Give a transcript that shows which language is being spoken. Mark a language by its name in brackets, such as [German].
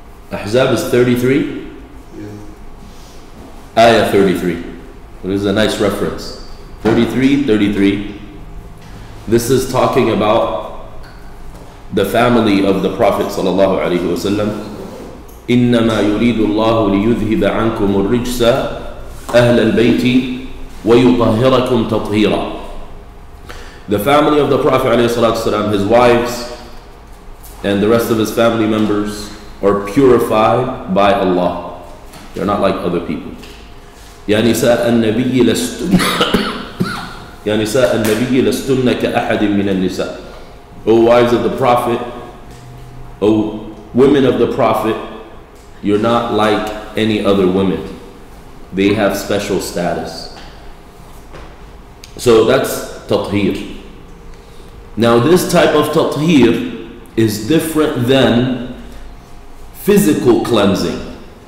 [English] Ahzab is 33. Ayah 33. This is a nice reference. 33. This is talking about the family of the Prophet sallallahu alaihi wasallam. [Arabic] إِنَّمَا يُرِيدُ اللَّهُ لِيُذْهِبَ عَنْكُمُ الرِّجْسَ أهل البيت ويطهركم تطهيرا. [English] The family of the Prophet ﷺ, his wives and the rest of his family members are purified by Allah. They're not like other people. [Arabic] يا نساء النبي لستن يا نساء النبي لستن كأحد من النساء. [English] O wives of the Prophet, O women of the Prophet, you're not like any other women. They have special status. So that's tathir. Now this type of tathir is different than physical cleansing.